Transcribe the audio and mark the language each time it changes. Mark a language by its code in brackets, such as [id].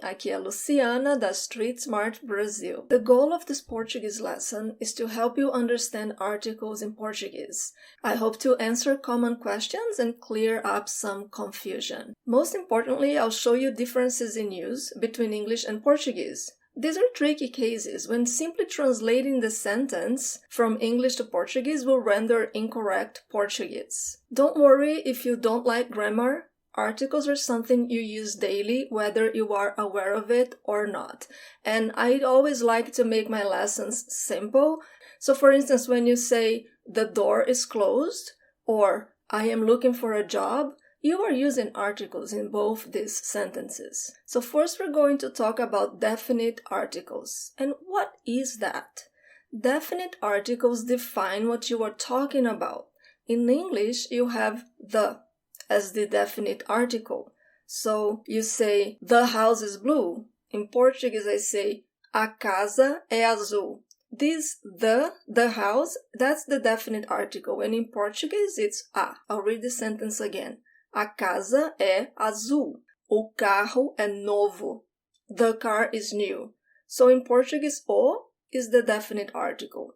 [pt] Aqui é a Luciana da Street Smart Brazil. [en] The goal of this Portuguese lesson is to help you understand articles in Portuguese. I hope to answer common questions and clear up some confusion. Most importantly, I'll show you differences in use between English and Portuguese. These are tricky cases when simply translating the sentence from English to Portuguese will render incorrect Portuguese. Don't worry if you don't like grammar. Articles are something you use daily, whether you are aware of it or not. And I always like to make my lessons simple. So for instance, when you say, the door is closed, or I am looking for a job, you are using articles in both these sentences. So first we're going to talk about definite articles. And what is that? Definite articles define what you are talking about. In English, you have the as the definite article. So you say, the house is blue. In Portuguese, I say, [pt] a casa é azul. [en] This, the house, that's the definite article. And in Portuguese, it's a. I'll read the sentence again. [pt] A casa é azul. O carro é novo. [en] The car is new. So in Portuguese, o is the definite article.